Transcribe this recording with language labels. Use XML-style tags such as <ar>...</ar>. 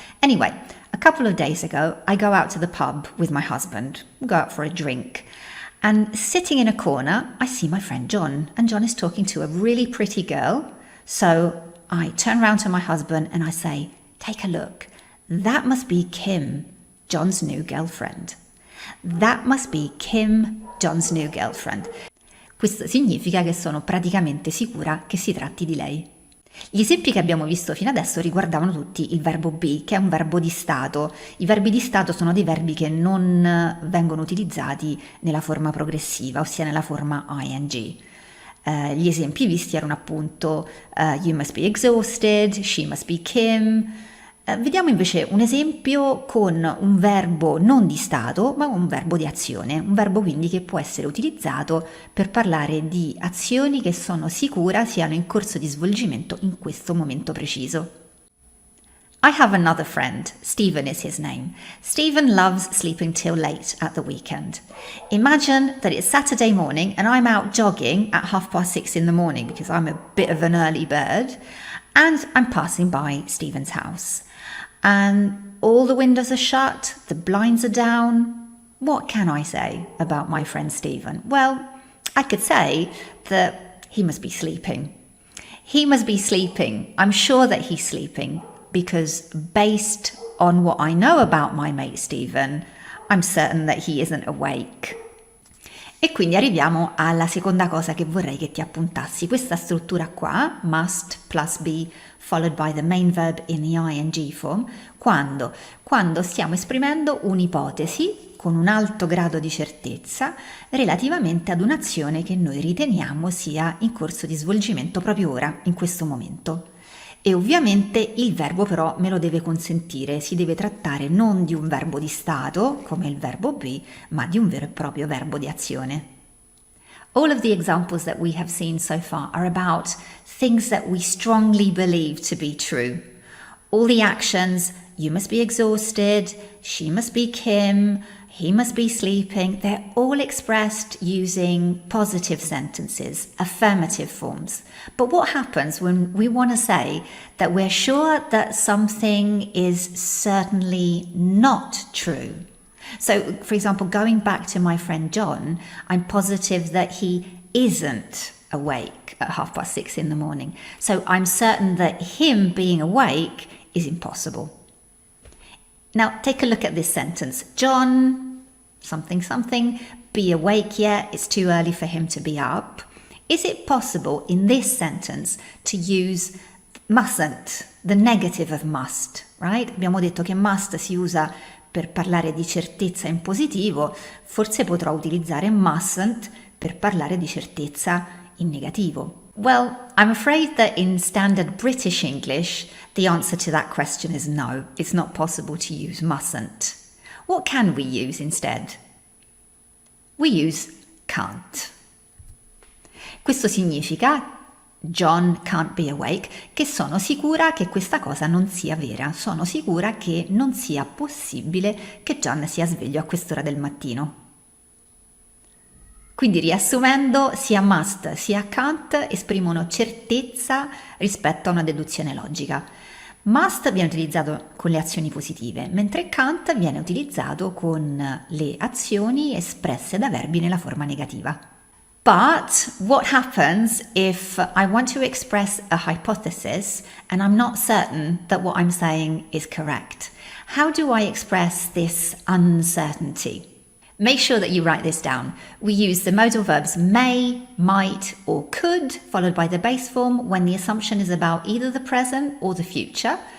<en>Anyway, a couple of days ago, I go out to the pub with my husband, go out for a drink, and sitting in a corner, I see my friend John, and John is talking to a really pretty girl. So I turn around to my husband and I say, take a look, that must be Kim, John's new girlfriend. That must be Kim, John's new girlfriend.</en> <it>Questo significa che sono praticamente sicura che si tratti di lei. Gli esempi che abbiamo visto fino adesso riguardavano tutti il verbo be, che è un verbo di stato. I verbi di stato sono dei verbi che non vengono utilizzati nella forma progressiva, ossia nella forma ing. Gli esempi visti erano appunto</it> <en>you must be exhausted, she must be Kim.</en> <it>Vediamo invece un esempio con un verbo non di stato, ma un verbo di azione, un verbo quindi che può essere utilizzato per parlare di azioni che sono sicura siano in corso di svolgimento in questo momento preciso.</it> <en>I have another friend, Stephen is his name. Stephen loves sleeping till late at the weekend. Imagine that it's Saturday morning and I'm out jogging at 6:30 in the morning because I'm a bit of an early bird, and I'm passing by Stephen's house. And all the windows are shut, the blinds are down. What can I say about my friend Stephen? Well, I could say that he must be sleeping. He must be sleeping. I'm sure that he's sleeping because based on what I know about my mate Stephen, I'm certain that he isn't awake.</en> <it>E quindi arriviamo alla seconda cosa che vorrei che ti appuntassi. Questa struttura qua,</it> <en>must plus be followed by the main verb in the ing form,</en> <it>quando stiamo esprimendo un'ipotesi con un alto grado di certezza relativamente ad un'azione che noi riteniamo sia in corso di svolgimento proprio ora, in questo momento. E ovviamente il verbo però me lo deve consentire, si deve trattare non di un verbo di stato, come il verbo be, ma di un vero e proprio verbo di azione.</it> <en>All of the examples that we have seen so far are about things that we strongly believe to be true. All the actions, you must be exhausted, she must be Kim, he must be sleeping, they're all expressed using positive sentences, affirmative forms. But what happens when we want to say that we're sure that something is certainly not true? So, for example, going back to my friend John, I'm positive that he isn't awake at 6:30 in the morning. So I'm certain that him being awake is impossible. Now, take a look at this sentence. John, something, be awake yet? It's too early for him to be up. Is it possible in this sentence to use mustn't, the negative of must, right?</en> <it>Abbiamo detto che must si usa per parlare di certezza in positivo, forse potrò utilizzare mustn't per parlare di certezza in negativo.</it> <en>Well, I'm afraid that in standard British English, the answer to that question is no. It's not possible to use mustn't. What can we use instead? We use can't.</en> <it>Questo significa</it> <en>John can't be awake,</en> <it>che sono sicura che questa cosa non sia vera, sono sicura che non sia possibile che John sia sveglio a quest'ora del mattino. Quindi riassumendo, sia must sia can't esprimono certezza rispetto a una deduzione logica. Must viene utilizzato con le azioni positive, mentre can't viene utilizzato con le azioni espresse da verbi nella forma negativa.</it> <en>But what happens if I want to express a hypothesis and I'm not certain that what I'm saying is correct? How do I express this uncertainty? Make sure that you write this down. We use the modal verbs may, might, or could, followed by the base form when the assumption is about either the present or the future.</en>